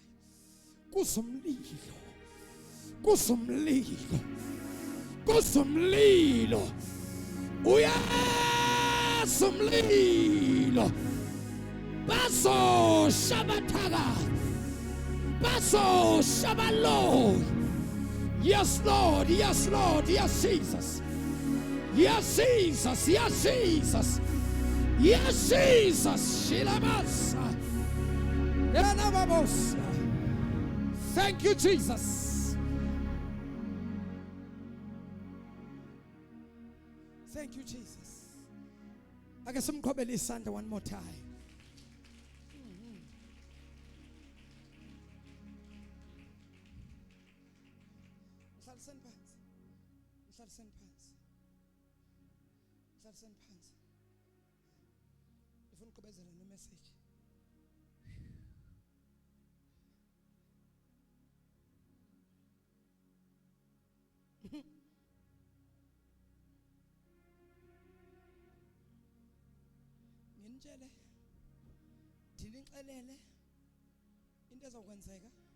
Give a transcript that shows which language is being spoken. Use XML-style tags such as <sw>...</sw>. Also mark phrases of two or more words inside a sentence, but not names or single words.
<en>Kusumlilo. Kusumlilo. Kusumlilo. Uyasumlilo. Baso shabathaga. Baso shabalo. Yes Lord, yes Lord, yes Jesus. Yes Jesus, yes Jesus. Yes Jesus. Shilabasa. Thank you Jesus. Thank you Jesus. I guess I'm coming this Sunday one more time.</en> <zu>Mhlalisen phansi. Mhlalisen phansi. Mhlalisen phansi. Ngifuna ukuqhubezela no message. Nginitshele ndinixelele into ezokwenzeka.</zu>